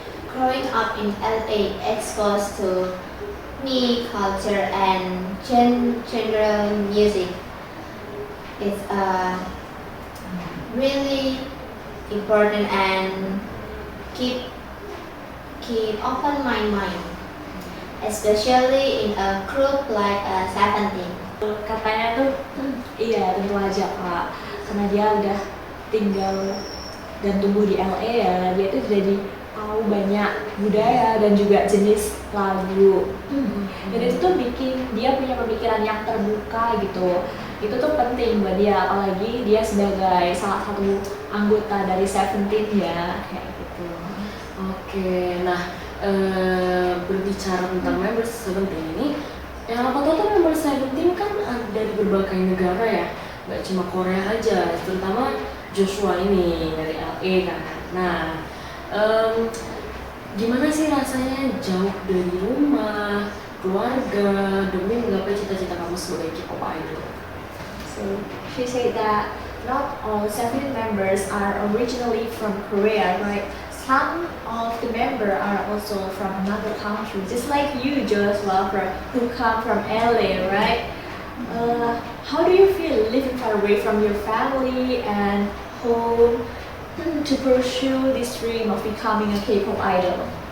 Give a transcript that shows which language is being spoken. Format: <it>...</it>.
<en>Growing up in LA exposed to me culture and general music is really important and keep open my mind, especially in a group like Seventeen.</en> <id>Katanya tuh, iya tentu aja Kak, karena dia udah tinggal dan tumbuh di LA ya, dia tuh jadi tahu banyak budaya dan juga jenis lagu. Dan itu tuh bikin dia punya pemikiran yang terbuka gitu. Itu tuh penting buat dia, apalagi dia sebagai salah satu anggota dari Seventeen ya, kayak gitu. Oke, nah berbicara tentang member Seventeen ini, yang aku tahu tuh member Seventeen kan ada di berbagai negara ya, nggak cuma Korea aja, terutama Joshua ini dari LA kan. Nah, gimana sih rasanya jauh dari rumah, keluarga, demi menggapai cita-cita kamu sebagai K-pop idol?</id> <en>So she said that not all Seventeen members are originally from Korea, right? Some of the members are also from another country, just like you, Joshua, who come from LA, right? How do you feel living far away from your family and home to pursue this dream of becoming a K-pop idol?</en>